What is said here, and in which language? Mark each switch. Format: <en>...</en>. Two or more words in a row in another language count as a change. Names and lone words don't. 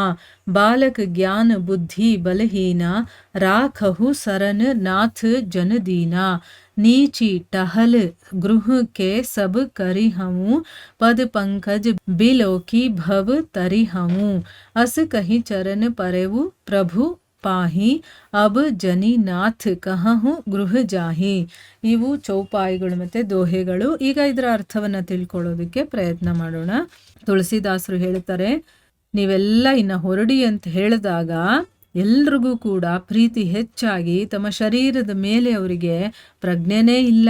<awa>बालक ज्ञान बुद्धि बलहीना राखहु सरन नाथ जन दीना. नीची टहल गृह के सब करी हमू पद पंकज बिलोकी भव तरी हमू. अस कही चरण परेवु प्रभु पाहि अब जनि नाथ कहहु गृह जाहि.</awa> <kn>ಇವು ಚೌಪಾಯಿಗಳು ಮತ್ತೆ ದೋಹೆಗಳು. ಈಗ ಇದರ ಅರ್ಥವನ್ನ ತಿಳ್ಕೊಳ್ಳೋದಕ್ಕೆ ಪ್ರಯತ್ನ ಮಾಡೋಣ. ತುಳಸಿದಾಸರು ಹೇಳ್ತಾರೆ, ನೀವೆಲ್ಲ ಇನ್ನ ಹೊರಡಿ ಅಂತ ಹೇಳಿದಾಗ ಎಲ್ರಿಗೂ ಕೂಡ ಪ್ರೀತಿ ಹೆಚ್ಚಾಗಿ ತಮ್ಮ ಶರೀರದ ಮೇಲೆ ಅವರಿಗೆ ಪ್ರಜ್ಞೆನೇ ಇಲ್ಲ.</kn>